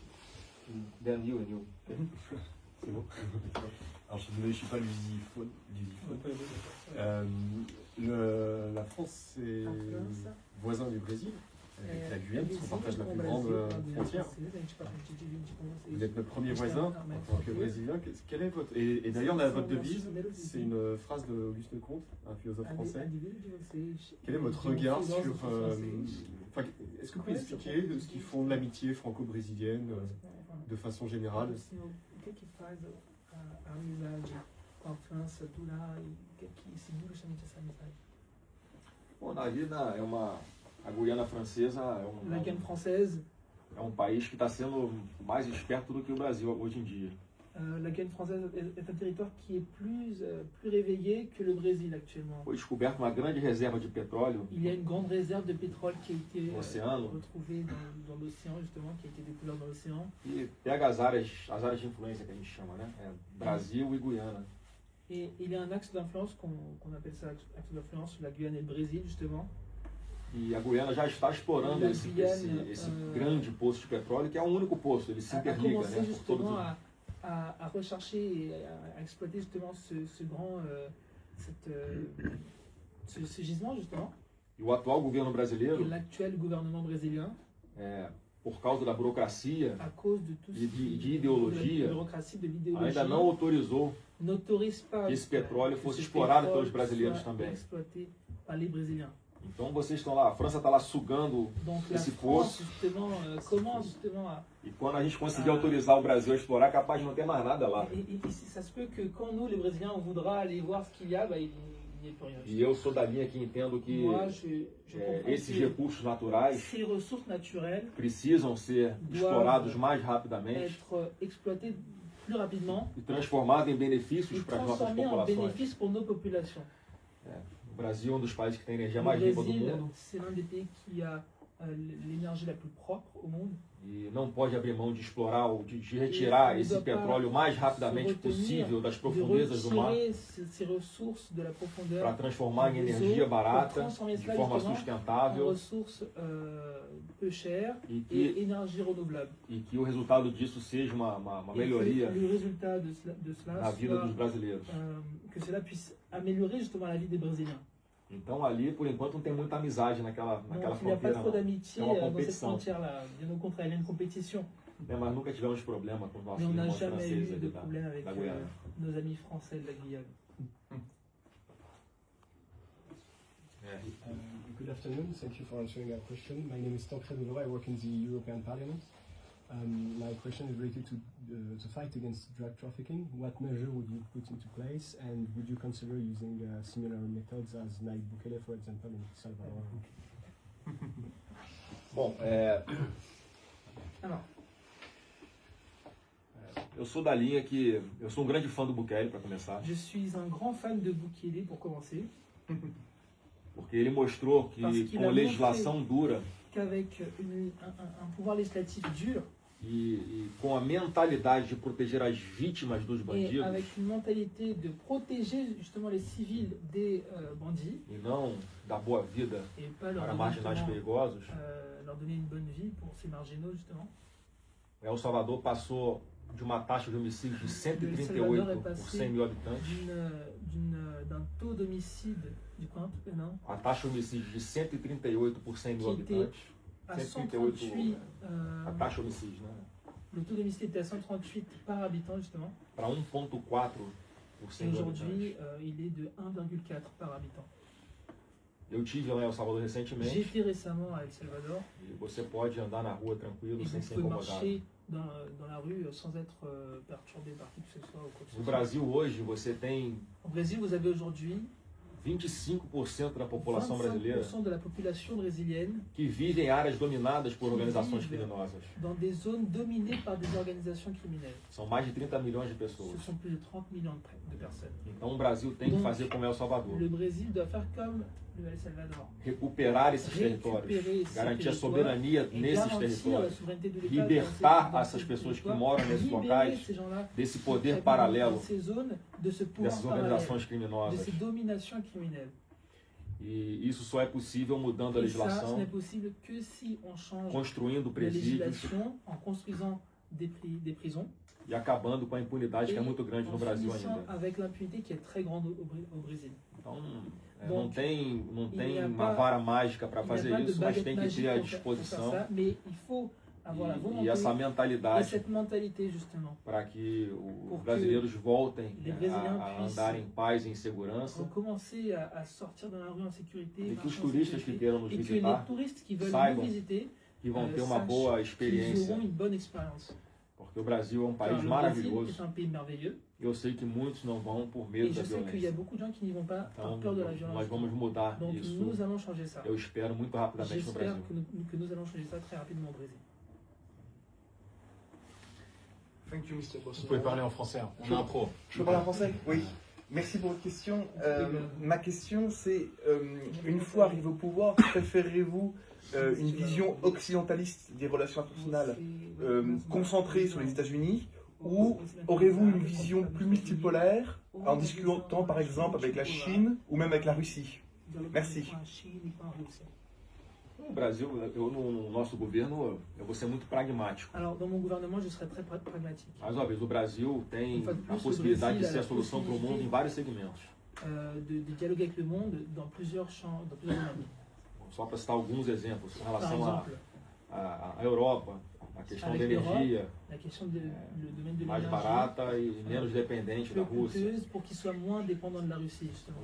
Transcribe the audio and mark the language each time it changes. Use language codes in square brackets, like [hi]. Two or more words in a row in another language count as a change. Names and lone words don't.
[en] Then you and you. [fr] C'est bon. Alors je suis désolé, je suis pas lusiphone. La France est voisin du Brésil, avec la Guyane, parce qu'on partage la plus grande frontière. Vous êtes notre premier voisin en tant que Brésilien. Quelle est votre... Et d'ailleurs, votre devise, c'est une phrase d'Auguste Comte, un philosophe français. Quel est votre regard sur... est-ce que vous pouvez expliquer de ce qui fonde l'amitié franco-brésilienne de façon générale? [pt] O que faz a amizade com a França durar e o que segura justamente essa amizade? Bom, a Guiana Francesa [fr] La Guyane française, [pt] é um país que está sendo mais esperto do que o Brasil hoje em dia. [fr] la Guyane française est un territoire qui est plus réveillé que le Brésil actuellement. [pt] Foi descoberta uma grande reserva de petróleo [fr] Il y a une grande réserve de pétrole qui a été Océano. retrouvée dans l'océan, justement, qui a été découverte dans l'océan. [pt] e pega as áreas de influência que a gente chama, né? Brasil e Guiana. [fr] Et il y a un axe d'influence qu'on appelle ça axe d'influence, la Guyane et le Brésil, justement. [pt] E a Guiana já está explorando [fr] La [pt] esse [fr] Guyane, [pt] grande poço de petróleo, que é um único poço, ele se [fr] A [pt] interliga, [fr] commencé [pt] né? Por todos [fr] justement [pt] os... [fr] à rechercher et à exploiter justement ce grand ce gisement justement. [pt] E o atual governo [fr] Et [pt] brasileiro, [fr] l'actuel gouvernement brésilien, [pt] por causa da burocracia, [fr] à cause de tout [pt] de ideologia, [fr] de la bureaucratie, de [pt] ainda não [fr] l'idéologie, [pt] autorizou [fr] n'autorise pas [pt] que esse petróleo [fr] que [pt] fosse [fr] ce [pt] explorado [fr] pétrole [pt] pelos brasileiros [fr] soit [pt] também. [fr] exploité par les Brésiliens. [pt] Então vocês estão lá, a França está lá sugando [fr] Donc la [pt] esse [fr] France [pt] poço, [fr] justement commence justement à [pt] e quando a gente conseguir autorizar o Brasil a explorar, é capaz de não ter mais nada lá. [fr] et ça se peut que quand nous les Brésiliens on voudra aller voir ce qu'il y a, bah, il n'y a plus rien. [pt] E eu sou da linha que entendo que [fr] Moi je comprends [pt] esses [fr] que [pt] recursos naturais [fr] ces ressources naturelles [pt] precisam ser explorados mais rapidamente [fr] être exploitées plus rapidement [pt] e transformados em [fr] et [pt] benefícios para as nossas [fr] transformées en [pt] populações. [fr] bénéfices pour nos populations. [pt] O Brasil é um dos países que tem a energia [fr] Le [pt] mais limpa do [fr] Brésil, [pt] mundo [fr] c'est l'un des pays qui a l'énergie la plus propre au monde. [pt] e não pode abrir mão de explorar ou de retirar [fr] Il [pt] esse [fr] doit pas [pt] petróleo o mais [fr] se [pt] rapidamente [fr] retenir [pt] possível das [fr] De [pt] profundezas do mar [fr] retirer ces ressources de la profondeur [pt] para transformar em [fr] des [pt] energia [fr] eaux, [pt] barata, [fr] pour transformer [pt] de [fr] cela [pt] forma [fr] justement en [pt] sustentável [fr] ressources peu chères [pt] e [fr] et [pt] que, [fr] énergie renouvelable. [pt] o resultado disso seja uma [fr] Et que [pt] melhoria [fr] le résultat de cela [pt] na vida [fr] soit [pt] dos brasileiros. [fr] que cela puisse améliorer justement la vie des Brésiliens. [pt] Então ali, por enquanto, não tem muita amizade naquela [fr] Donc il n'y a pas [pt] fronteira. [fr] trop [pt] Não. [fr] d'amitié [pt] É uma [fr] dans cette [pt] competição. [fr] frontière-là. Bien au contraire, il y a une compétition. [pt] né, mas nunca tivemos problema com os nossos [fr] Mais on n'a [pt] irmãos [fr] jamais [pt] franceses eu ali de da, [fr] problème avec [pt] da Guiana. [fr] nos amis français de la Guyane. [en] Good afternoon. Thank you for answering our question. My name is Tancred Delora. I work in the European Parliament. My question is related to the fight against drug trafficking. What measure would you put into place, and would you consider using similar methods as Nayib Bukele, for example, in Salvador? [pt] Bom, [fr] Alors, [pt] eu sou da linha que... Eu sou um grande fã do Bukele, para começar. [fr] je suis un grand fan de Bukele pour commencer, [pt] Porque ele mostrou que [fr] Parce qu'il [pt] com a legislação dura [fr] qu'avec un pouvoir législatif dur [pt] e com a mentalidade de proteger as vítimas dos [fr] et [pt] bandidos [fr] avec une mentalité de protéger justement les civils des bandits [pt] e não da boa vida [fr] et pas leur [pt] para [fr] donner, [pt] marginais [fr] justement, [pt] perigosos, [fr] leur donner une bonne vie pour ces marginaux justement. [pt] El Salvador passou de uma taxa de homicídio de [fr] El Salvador [pt] 138 [fr] é [pt] por [fr] passé [pt] 100 mil habitantes, [fr] d'un taux d'homicide du quanto, non, [pt] a taxa de homicídio de 138 por 100 mil [fr] Que était [pt] habitantes, [fr] à [pt] 138 [fr] 138, [pt] a taxa de homicídio, né? [fr] le taux d'homicide était à 138 par habitant justement, [pt] Para 1,4 por 100 [fr] et [pt] mil [fr] aujourd'hui [pt] habitantes. [fr] il est de 1,4 par habitant. [pt] Eu tive lá em El Salvador [fr] J'ai [pt] recentemente [fr] été récemment à El Salvador [pt] e você pode andar na rua tranquilo, [fr] et [pt] sem [fr] vous [pt] ser [fr] pouvez [pt] incomodado. [fr] marcher dans la rue sans être perturbé par qui que ce soit ou quoi que ce [pt] No [fr] soit. [pt] Brasil hoje você tem [fr] Au Brésil, vous avez aujourd'hui [pt] 25% da população brasileira [fr] 25% de la population brésilienne [pt] que vive em áreas dominadas por [fr] Que [pt] organizações [fr] vive. [pt] criminosas. [fr] dans des zones dominées par des organisations criminelles. [pt] São mais de 30 milhões de [fr] Ce [pt] pessoas. [fr] sont plus de 30 millions de personnes. [pt] Então o Brasil tem que [fr] Donc, [pt] fazer como El Salvador. [fr] Le Brésil doit faire comme le El Salvador. [pt] Recuperar esses territórios, [fr] Récupérer ces [pt] garantir a [fr] territoires [pt] soberania [fr] et [pt] nesses [fr] garantir la [pt] territórios, [fr] souveraineté de l'État [pt] libertar [fr] dans [pt] essas [fr] ces [pt] pessoas que [fr] territoires, [pt] moram nesses [fr] libérer [pt] locais [fr] ces gens-là [pt] desse [fr] qui [pt] poder [fr] habitent [pt] paralelo, [fr] dans ces zones, de ce pouvoir [pt] dessas [fr] parallèle, [pt] organizações [fr] de [pt] criminosas. [fr] ces dominations criminelles. [pt] E isso só é possível mudando a [fr] Et ça, ce [pt] legislação, [fr] n'est possible que si on change [pt] construindo [fr] la [pt] presídios [fr] législation en construisant des prisons [pt] e acabando com a impunidade que é muito grande [fr] en [pt] no Brasil [fr] finissant [pt] ainda. [fr] avec l'impunité qui est très grande au Brésil. [pt] Então, [fr] Donc, [pt] não tem [fr] il n'y a [pt] uma [fr] pas- [pt] vara mágica para [fr] Il n'y [pt] a fazer [fr] pas de [pt] isso, mas [fr] baguette [pt] tem que [fr] magique [pt] ter a [fr] pour faire [pt] disposição [fr] ça, mais il faut avoir la [pt] e [fr] volonté [pt] essa [fr] et [pt] mentalidade [fr] cette mentalité justement [pt] para que os [fr] Pour que [pt] brasileiros voltem [fr] les Brésiliens [pt] a [fr] puissent [pt] andar em paz e em segurança [fr] pour commencer à sortir dans la rue en sécurité, [pt] e que os [fr] marcher en [pt] turistas que [fr] sécurité, [pt] queiram nos [fr] et que les [pt] visitar [fr] touristes qui veulent [pt] saibam [fr] nous visiter [pt] que vão ter uma [fr] sachent [pt] boa [fr] qu'ils [pt] experiência, [fr] auront une bonne expérience. [pt] porque o Brasil é um [fr] Car [pt] país [fr] le Brésil [pt] maravilhoso [fr] est un pays merveilleux [pt] e eu sei que muitos não vão por [fr] et [pt] medo [fr] je [pt] da [fr] sais qu'il y a [pt] violência. [fr] beaucoup de gens qui n'y vont pas par [pt] Então, [fr] peur de la [pt] nós [fr] violence. [pt] vamos mudar [fr] Donc [pt] isso, [fr] nous allons changer ça. [pt] eu espero, muito rapidamente no [fr] J'espère [pt] Brasil. [fr] que nous allons changer ça très rapidement au Brésil. [en] Thank you, Mr. [fr] Vous pouvez parler en français, hein. On a un pro. Je peux parler en français? Oui. Merci pour votre question. Ma question, c'est une fois arrivé au pouvoir, préférez-vous une vision occidentaliste des relations internationales concentrée sur les États-Unis ou aurez-vous une vision plus multipolaire en discutant par exemple avec la Chine ou même avec la Russie? Merci. [pt] No Brasil, no nosso governo, eu vou ser muito pragmático. [fr] Alors dans mon gouvernement, je serai très pragmatique. [pt] Mais uma vez, o Brasil tem [fr] Une fois de plus, [pt] a possibilidade o de Brasil ser a a solução para o mundo em vários segmentos. [fr] De dialoguer avec le monde dans plusieurs champs, dans plusieurs domaines. [pt] Só para citar alguns exemplos, em [fr] Par [pt] relação [fr] exemple, [pt] à Europa, a questão [fr] Avec [pt] da energia [fr] la question du domaine de [pt] mais [fr] l'énergie, [pt] barata e menos dependente da [fr] plus [pt] Rússia. [fr] coûteuse pour qu'il soit moins dépendant de la Russie, justement.